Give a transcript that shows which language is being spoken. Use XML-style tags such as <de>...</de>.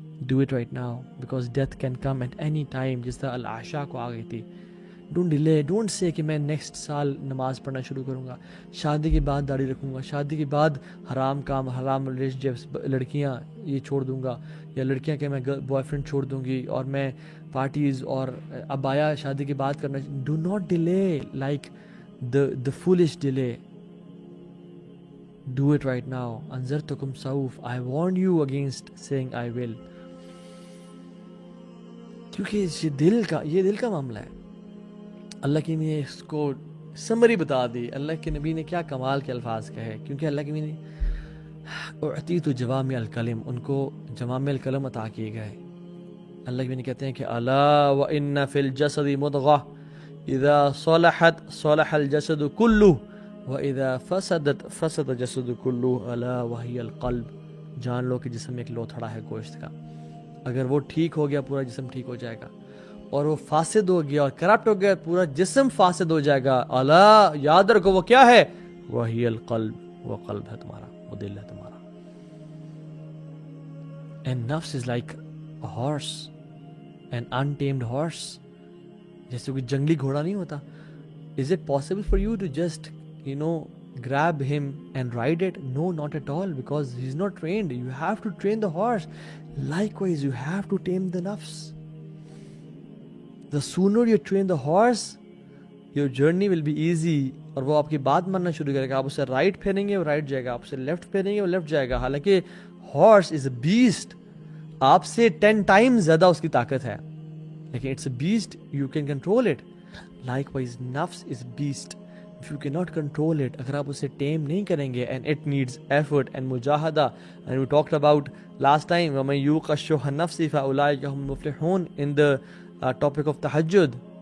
<en>Do it right now, because death can come at any time،</en> <ur>جس طرح العشاء کو آ گئی تھی۔</ur> <en>Don't delay, don't say</en> <ur>کہ میں نیکسٹ سال نماز پڑھنا شروع کروں گا، شادی کے بعد داڑھی رکھوں گا، شادی کے بعد حرام کام، حرام ریلیشنشپس، لڑکیاں یہ چھوڑ دوں گا، یا لڑکیاں کہ میں بوائے فرینڈ چھوڑ دوں گی، اور میں پارٹیز اور ابایا شادی کے بعد کرنا۔</ur> <en>Do not delay like the foolish delay. Do it right now.</en> <ar>انذرتکم سوف،</ar> <en>I warned you against saying I will.</en> <ur>کیونکہ یہ دل کا معاملہ ہے۔ اللہ کی نے اس کو سمری بتا دی، اللہ کے نبی نے کیا کمال کے الفاظ کہے، کیونکہ اللہ کے نبی نے</ur> <ar>اعطیت جوامع الکلم،</ar> <ur>ان کو جوامع الکلم عطا کیے گئے۔ اللہ کے نبی کہتے ہیں کہ</ur> <ar>الا وان فی الجسد مضغہ اذا صلحت صلح الجسد کلہ وَإِذَا فَسَدَتْ فَسَدَ جَسَدُ كُلُّهُ أَلَا وَهِيَ الْقَلْبُ،</ar> <ur>جان لو کہ جسم ایک لوتھڑا ہے گوشت کا، اگر وہ ٹھیک ہو گیا پورا جسم ٹھیک ہو جائے گا، اور وہ فاسد ہو گیا اور کرپٹ ہو گیا پورا جسم فاسد ہو جائے گا۔ الا، یاد رکھو وہ کیا ہے؟</ur> <ar>وَهِيَ الْقَلْبُ،</ar> <ur>وہ قلب ہے تمہارا، وہ دل ہے تمہارا۔</ur> <en>And nafs is like a horse, an untamed horse،</en> <ur>جیسے کوئی جنگلی گھوڑا نہیں ہوتا۔</ur> <en>Is it possible for you to just grab him and ride it? No, not at all, because he's not trained. You have to train the horse. Likewise, you have to tame the nafs. The sooner you train the horse, your journey will be easy.</en> <ur>اور وہ آپ کی بات ماننا شروع کرے گا، آپ اسے رائٹ پھیریں گے وہ رائٹ جائے گا، آپ اسے لیفٹ پھیریں گے وہ لیفٹ جائے گا۔ حالانکہ</ur> <en>horse is a beast,</en> <ur>آپ سے 10 ٹائم زیادہ اس کی طاقت ہے، لیکن</ur> <en>It's a beast, you can control it. Likewise, nafs is beast. If you cannot control it,</en> <ur>اگر آپ اسے ٹیم نہیں کریں گے،</ur> <en>and it needs effort and مجاہدہ، and we talked about last time</en> <ar>وَمَن يُوقَ شُحَّ النَّفْسِ فَأُولَٰئِكَ هُمُ الْمُفْلِحُونَ</ar> <en>in the topic of تہجد۔</en>